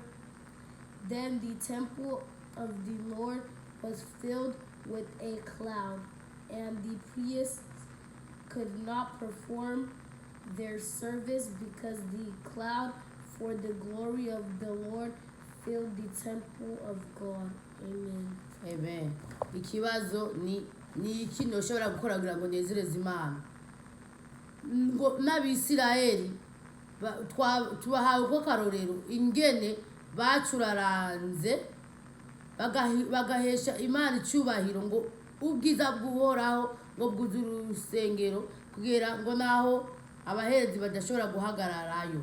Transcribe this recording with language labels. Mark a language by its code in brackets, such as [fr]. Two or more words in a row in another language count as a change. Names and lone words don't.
[en] Then the temple of the Lord was filled with a cloud, and the priests could not perform their service because the cloud for the glory of the Lord filled the temple of God. Amen. Amen. [rn] Ikibazo ni iki noshobora gukora kugira ngo nezereze Imana? Ngo n'Abisirayeli tubahawe ko karorero ingene bacuraranze bagahesha Imana icyubahiro, ngo ubwiza bw'Uhoraho ngo bwuzura urusengero, kugera ngo naho abaherezi badashobora guhagararayo.